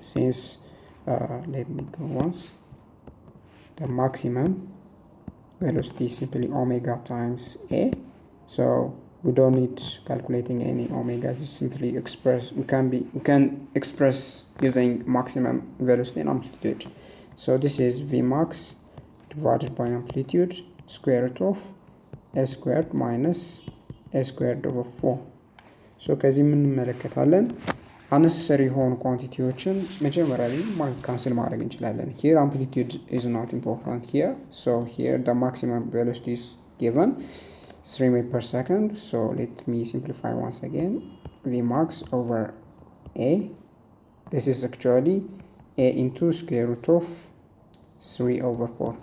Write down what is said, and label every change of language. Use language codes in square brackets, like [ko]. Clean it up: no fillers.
[en] Since let me go once, the maximum velocity is simply omega times a, so we don't need calculating any omegas. It's simply express, we can express using maximum velocity and amplitude. So this is Vmax divided by amplitude square root of a squared minus a squared over 4. [am] So ከዚህ ምን እንመለከታለን? unnecessary የሆኑ ኳንቲቲዎችን መጀመሪያ ላይ ካንስል ማድረግ እንችላለን። [en] Here amplitude is not important here, so here the maximum velocity is given 3 meters per second. So let me simplify once again. Vmax over a, this is actually a into square root of 3 over 4.